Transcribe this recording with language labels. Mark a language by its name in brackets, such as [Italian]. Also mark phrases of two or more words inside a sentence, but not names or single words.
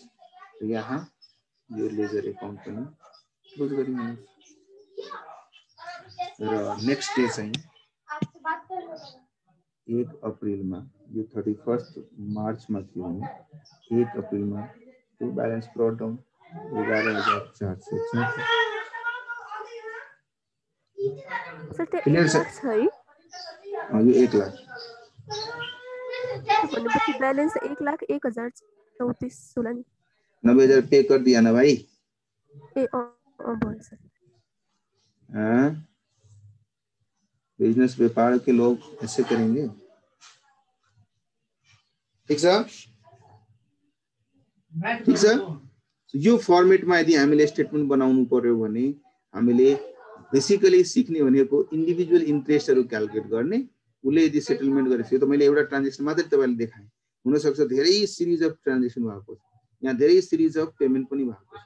[Nepali] यहाँ यो [English] ledger account [Nepali] पनि क्लोज गरिदिनु र [English] next day [Nepali] चाहिँ 1 अप्रिलमा, यो 31 मार्चमा थियो भने 1 अप्रिलमा त्यो [English] balance brought down [Nepali] 11,466 सर त्यो क्लियर 1 छ? लाख छ है? यो 1 लाख भनेपछि बैलेंस 1,01,34 होला नि। [Hindi] 90,000 पे कर दिया ना भाई? [Nepali] ए भयो सर। [Hindi] हाँ, बिजनेस व्यापार के लोग ऐसे करेंगे। [Nepali] ठीक छ? ठीक छ? यो फर्मेटमा यदि हामीले स्टेटमेन्ट बनाउनु पर्यो भने हामीले बेसिकली सिक्ने भनेको [English] individual interests calculate [Nepali] गर्ने। उले यदि सेटलमेन्ट गरेछ, यो त मैले एउटा ट्रान्जेक्सन मात्रै तपाईलाई देखाएँ। हुन सक्छ धेरै [English] series of transaction [Nepali] भएको छ, यहाँ धेरै [English] series of payment [Nepali] पनि भएको छ।